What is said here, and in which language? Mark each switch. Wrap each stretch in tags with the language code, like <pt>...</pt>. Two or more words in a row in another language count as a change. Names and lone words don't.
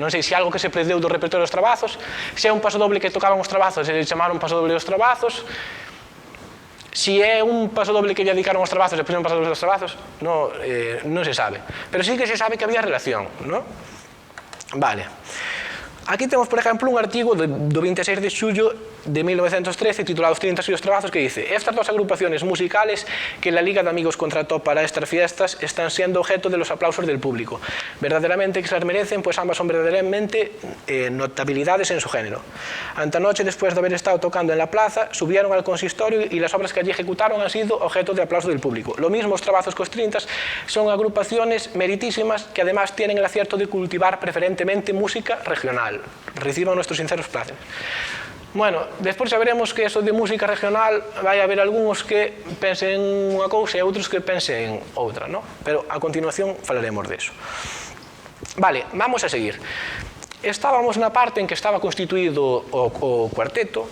<gl>Non sei se algo que se perdeu do repertorio dos trabazos, se é un pasodoble que tocaban os trabazos e se chamaron pasodoble dos trabazos, si é un pasodoble que lle dedicaron aos trabazos e puxeron pasodoble dos trabazos, non se sabe. Pero sí que se sabe que había relación, non? Vale. Aquí temos, por exemplo, un artigo do 26 de xullo de 1913 titulado Os trintas e os trabazos,</gl> <es>que dice: estas dos agrupaciones musicales que la Liga de Amigos contrató para estas fiestas están siendo objeto de los aplausos del público. Verdaderamente que se las merecen, pues ambas son verdaderamente notabilidades en su género. Antanoche, después de haber estado tocando en la plaza, subieron al consistorio y las obras que allí ejecutaron han sido objeto de aplauso del público. Lo mismo os trabazos que os trintas son agrupaciones meritísimas que además tienen el acierto de cultivar preferentemente música regional. Reciban nuestros sinceros plácemes.</es> <gl>Bueno, despois saberemos que eso de música regional vai haber algúns que pensen unha cousa e outros que pensen outra, non? Pero a continuación falaremos deso.</gl> <es>Vale, vamos a seguir.</es> <gl>Estábamos na parte en que estaba constituído o cuarteto.</gl>